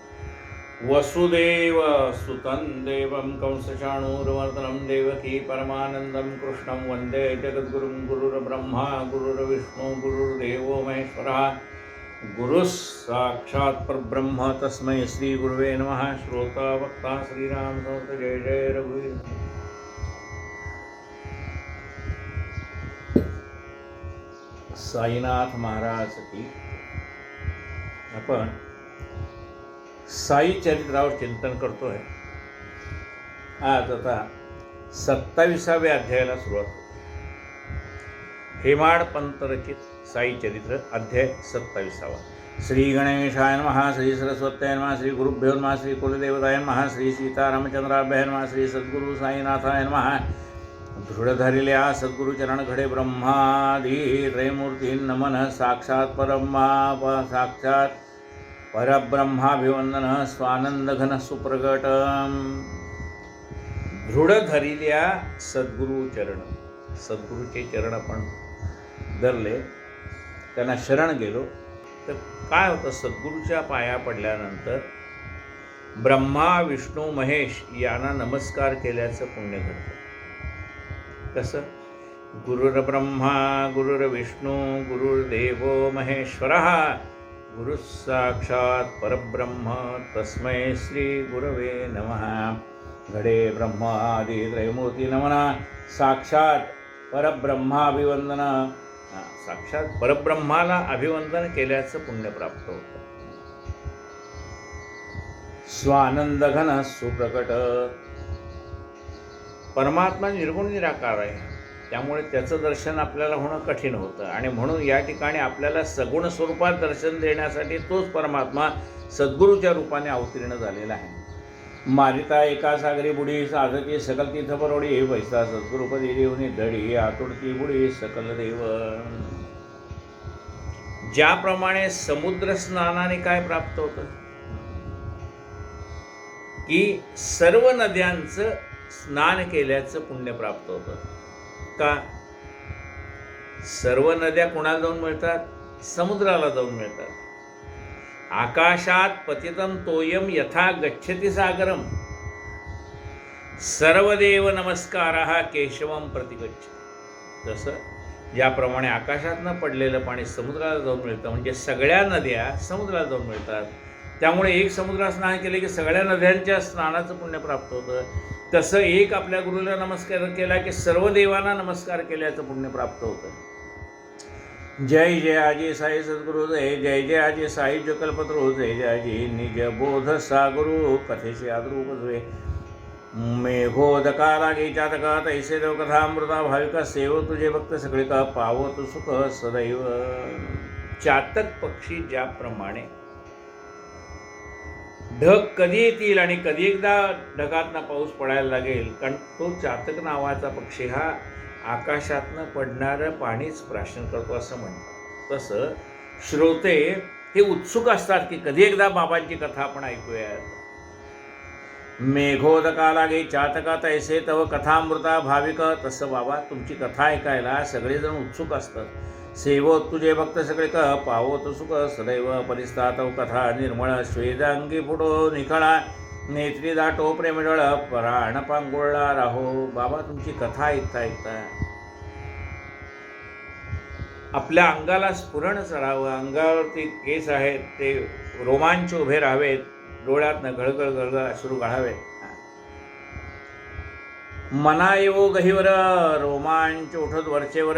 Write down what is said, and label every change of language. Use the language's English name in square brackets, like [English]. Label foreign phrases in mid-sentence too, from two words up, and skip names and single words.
[Sanskrit] वसुदेवसुतं देवं कंसचाणूरमर्दनं देवकी परमानन्दं कृष्णं वन्दे जगद्गुरुं गुरुर्ब्रह्मा गुरुर्विष्णु गुरुर्देवो महेश्वरः गुरुः साक्षात् परब्रह्म तस्मै श्रीगुरुवे नमः। [Marathi] श्रोता वक्ता श्रीराम समर्थ जय जय रघुवीर। साईनाथ महाराज की आपण साई चरित्रावर चिंतन करतो आहे। आज आता 27व्या अध्यायाला सुरुवात होते। हेमाड पंत रचित साई चरित्र अध्याय 27। [Sanskrit] श्री गणेशाय नमः, श्री सरस्वत्याय नमः, श्री गुरुभ्यो नमः, श्री कुलदेवताय नमः, श्री सीतारामचंद्राभ्याय नमः, श्री सद्गुरु साईनाथाय नमः। [Marathi] दृढ धरिल्या सद्गुरु चरण घडे ब्रह्मादी त्रयमूर्ती नमन। साक्षात परब्रह्माभिवंदन स्वानंदघन सुप्रगट। दृढ धरिल्या सद्गुरु चरण, सद्गुरूचे चरण आपण धरले, त्यांना शरण गेलो तर काय होतं? सद्गुरूच्या पाया पडल्यानंतर ब्रह्मा विष्णू महेश यांना नमस्कार केल्याचं पुण्य घडतं। कसं? [Sanskrit] गुरुर्ब्रह्मा गुरुर्विष्णू गुरुर्देवो महेश्वरः गुरु साक्षात परब्रह्म तस्मै श्री गुरवे नमः। [Marathi] घडे ब्रह्मादि त्रयमूर्ती नमना। साक्षात परब्रह्माभिवंदन, साक्षात परब्रह्माला अभिवंदन केल्याचं पुण्य प्राप्त होतं। स्वानंदघन सुप्रकट, परमात्मा निर्गुण निराकार आहे, त्यामुळे त्याचं दर्शन आपल्याला होणं कठीण होतं आणि म्हणून या ठिकाणी आपल्याला सगुण स्वरूपात दर्शन देण्यासाठी तोच परमात्मा सद्गुरूच्या रूपाने अवतीर्ण झालेला आहे। मारिता एका सागरी बुडी साधती सकल तीर्थ परोडी वैसा सद्गुरुपदी देवनी दडी आतुडती बुडी सकल देव। ज्याप्रमाणे समुद्र स्नानाने काय प्राप्त होतं की सर्व नद्यांचं स्नान केल्याचं पुण्य प्राप्त होतं। का? सर्व नद्या कुणाला जाऊन मिळतात? समुद्राला जाऊन मिळतात। [Sanskrit] आकाशात पतितं तोयम यथा गच्छति सागरम सर्वदेव नमस्कारः केशवम प्रतिगच्छति। [Marathi] तसं ज्याप्रमाणे आकाशातनं पडलेलं पाणी समुद्राला जाऊन मिळतं, म्हणजे सगळ्या नद्या समुद्राला जाऊन मिळतात, त्यामुळे एक समुद्रात स्नान केले की सगळ्या नद्यांच्या स्नानाचं पुण्य प्राप्त होतं। तसं एक आपल्या गुरुला नमस्कार केला की सर्व देवांना नमस्कार केल्याचं पुण्य प्राप्त होतं। जय जय आजी साई सद्गुरु जय, जय जय आजी साई जकल्पतरू जय, जय आजी निज बोध सागुरु कथेचे आद्रूप जुळे। मेघोदका लागे चातका तैसे देव कथामृता भाविका सेव तुझे भक्त सगळे का पावो तू सुख सदैव। चातक पक्षी ज्याप्रमाणे ढग कधी येतील आणि कधी एकदा ढगातनं पाऊस पडायला लागेल, कारण तो चातक नावाचा पक्षी हा आकाशातनं पडणारं पाणीच प्राशन करतो असं म्हणतात। तसं श्रोते हे उत्सुक असतात की कधी एकदा बाबांची कथा आपण ऐकूयात। मेघोदका लागे चातका तैसे तव कथामृता भाविक, तसं बाबा तुमची कथा ऐकायला सगळेजण उत्सुक असतात। सेवो तुझे भक्त सगळे का पावो तो सुख सदैव। परिस्तातव कथा निर्मळ श्वेदांगी फुटो निखळा नेत्री दाटो प्रेमजळ प्राण पांगुळला राहो। बाबा तुमची कथा ऐकता ऐकता आपल्या अंगाला स्फुरण चढावं, अंगावरती केस आहेत ते रोमांच उभे राहावेत, डोळ्यातनं घळघळ घळघळ अश्रू गाळावेत। मना येवो गहीवर रोमांच उठत वरचेवर।